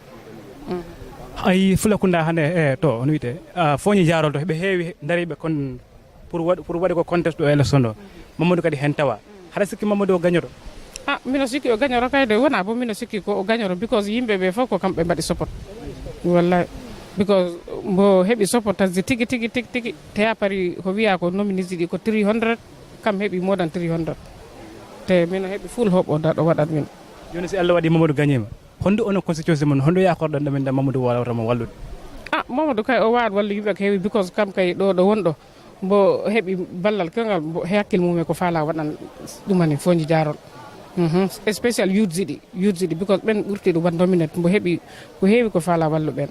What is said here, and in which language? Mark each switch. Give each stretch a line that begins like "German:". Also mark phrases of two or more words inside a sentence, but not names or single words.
Fula: Ay Fulakunda hande to hono wiyete Foñi Jarol to heɓe heewi dariɓe kon pour waɗe ko contest ɗo élection ɗo Mamadou kadi hen tawa haɗa sikki Mamadou o gagnoro? Mino sikki o gagnoro kayde wona bo mino sikki ko o gagnoro because yimɓeɓe fof ko kamɓe mbaɗi support wallahi because mbo heɓi support tasde tigui te pari ko wiya ko nominiji ɗi ko 300 kam heɓi
English: more than 300
Fula: te mino heɓi
English: full hope
Fula: o daɗo waɗat min. Joni si Allah waɗi Mamadou gagnima hondu ono constitution mon hondu yakorɗon ɗamin da Mamadou wawatamo wallude? Mamadou kay o wawat wallu yimɓe ko heewi because kam kay ɗo wonɗo mbo heɓi ballal kewgal mbo hakkille mum e ko faala waɗan ɗumani Foñi Jarol
English: especial youths
Fula: ɗi because ɓen ɓurti ɗum wat nominate mbo heeɓi ko heewi ko faala wallu ɓen.